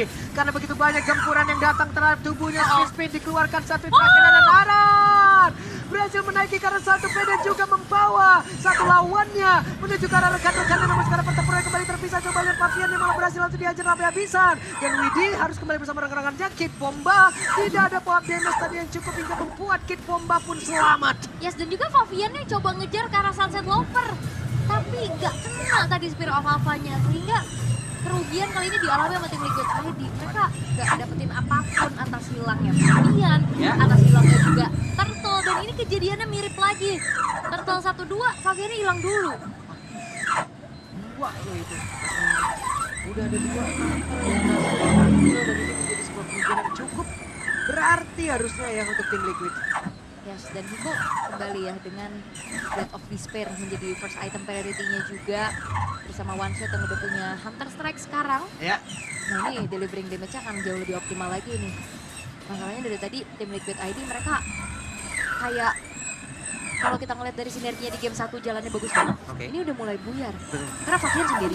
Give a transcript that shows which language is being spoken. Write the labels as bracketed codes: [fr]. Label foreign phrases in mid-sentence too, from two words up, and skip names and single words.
[id] Karena begitu banyak gempuran yang datang terhadap tubuhnya. Spin dikeluarkan satu terakhir dan Aran berhasil menaiki karena satu peda juga membawa satu lawannya menuju ke arah rekan-rekannya. Namun sekarang pertempuran kembali terpisah. Coba lihat Pavian yang malah berhasil langsung dihajar habis-habisan. Dan Widi harus kembali bersama rekan-rekannya. Kid Bomba tidak ada [en] power damage [id] tadi yang cukup hingga membuat Kid Bomba pun selamat. Yes, dan juga Favian yang coba ngejar ke arah Sunset Lover. Tapi nggak kena tadi Spirit of Alpha-nya. Sehingga kerugian kali ini dialami sama tim Liquid ID. Mereka nggak dapetin apapun atas hilangnya Favian, atas hilangnya juga Turtle. Dan ini kejadiannya mirip lagi. Turtle 1-2, Faviannya hilang dulu. Dua loh itu. Udah ada dua. Dan ini menjadi sebuah kerugian yang cukup berarti harusnya ya untuk tim Liquid. Yes, dan Hiko kembali ya dengan Blade of Despair menjadi [en] first item priority- [id] nya juga bersama One Shot yang udah punya Hunter Strike sekarang. Ya. Nah ini [en] delivering damage- [id] nya akan jauh lebih optimal lagi nih. Masalahnya dari tadi tim Liquid ID mereka kayak kalau kita ngeliat dari sinerginya di game 1 jalannya bagus banget. Ini udah mulai buyar. Karena Favian sendiri.